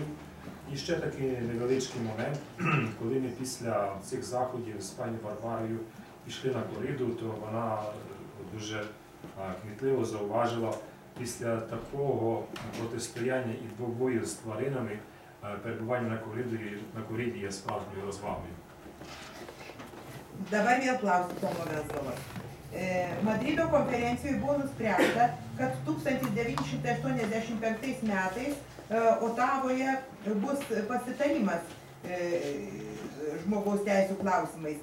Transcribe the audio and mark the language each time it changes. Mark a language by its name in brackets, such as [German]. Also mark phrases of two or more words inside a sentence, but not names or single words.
[Ukrainian] І ще такий невеличкий момент, коли ми після цих заходів з пані Варварою пішли на кориду, то вона дуже кмітливо зауважила, після такого протистояння і двобою з тваринами перебування на кориді є справжньою розвагою. [Lithuanian] Dabar vėl klausiu Tomo Venclovas. Madrido konferencijoje buvo nuspręsta, kad 1985 metais Otavoje bus pasitarimas žmogaus teisų klausimais.